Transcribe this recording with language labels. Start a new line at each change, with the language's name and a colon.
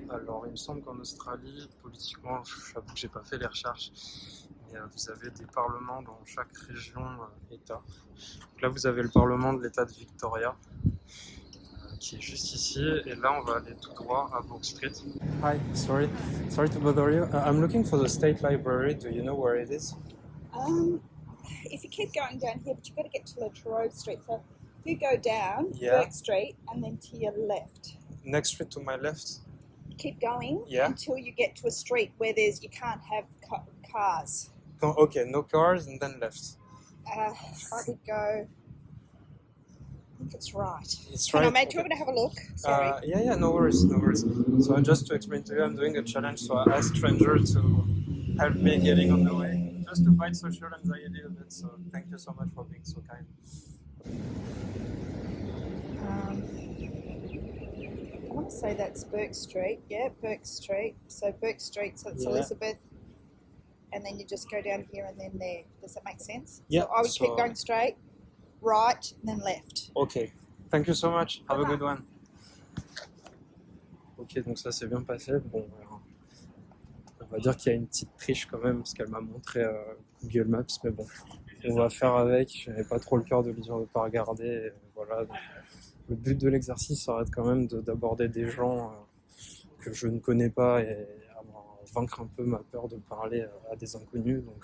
French: Alors, il me semble qu'en Australie, politiquement, j'avoue que j'ai pas fait les recherches, mais vous avez des parlements dans chaque région, État. Donc là, vous avez le Parlement de l'État de Victoria, qui est juste ici. Et là, on va aller tout droit à Bourke Street.
English: Hi, sorry to bother you. I'm looking for the State Library. Do you know where it is? If you keep going down here, but you've got to get to Latrobe Street. So if you go down Yeah. Burke Street and then to your left, Next street to my left. keep going Yeah. until you get to a street where you can't have cars. No, okay, no cars and then left. I would go. I think it's right. It's Can right. I do you want me to have a look? Sorry. Yeah, no worries. So just to explain to you, I'm doing a challenge, so I asked strangers to help me getting on the way, just to fight social anxiety a bit, so thank you so much for being so kind. I want to say that's Burke Street. Yeah, Burke Street. So Burke Street, so it's Yeah. Elizabeth. And then you just go down here and then there. Does that make sense? Yeah, So I would so- keep going straight, right, and then left. Ok, thank you so much, have a good one.
French: Ok, donc ça s'est bien passé. Bon, on va dire qu'il y a une petite triche quand même, parce qu'elle m'a montré Google Maps, mais bon, on va faire avec. Je n'avais pas trop le cœur de lui dire de ne pas regarder. Et voilà, donc, le but de l'exercice, ça va être quand même d'aborder des gens que je ne connais pas et vaincre un peu ma peur de parler à des inconnus.